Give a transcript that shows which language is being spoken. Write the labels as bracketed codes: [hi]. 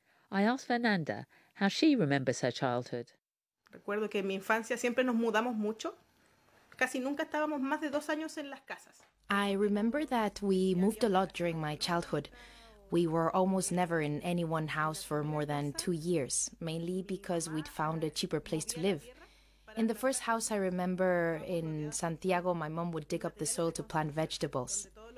[en] I asked Fernanda how she remembers her childhood. [es] Recuerdo que en mi infancia siempre nos mudamos mucho. Casi nunca estábamos más de dos años en las casas. [en] I remember that we moved a lot during my childhood. We were almost never in any one house for more than 2 years, mainly because we'd found a cheaper place to live. In the first house I remember in Santiago, my mom would dig up the soil to plant vegetables.